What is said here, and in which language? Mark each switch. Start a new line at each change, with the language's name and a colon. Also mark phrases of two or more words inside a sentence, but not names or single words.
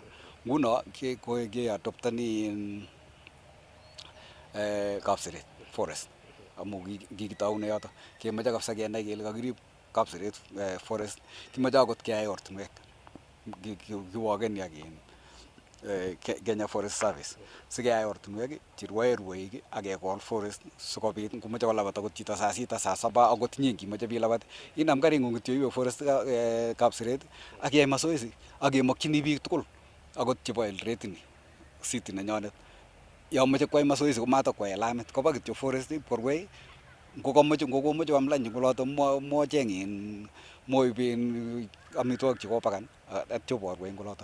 Kalenjin: Nguno ke adoptani Kapseret forest amu kikitaune yoto. Kemoche kabisa kenai kele kakirib Kapseret forest. Kimoche akot keyai ortinwek. Kiwokeni ak Kenya Forest Service. Sikeyai ortinwek cherwoe rwoik ak kekol forest sikobit ngomoche kolabat akot chito
Swahili: saa sita, saa saba
Kalenjin: akot inye ngimoche bilabat inam karing'ung kityo iwe forest Kapseret ak iyai mazoezi ak kemakchini biik tugul akot chebo Eldoret city nenyonet. Yo moche kwai mazoezi komatokwai lamit koba kityo forest korwei. Ngokomoche koam lunch ngoloto mocheng moiben amitwogik chekopakan atyo borwei ngoloto.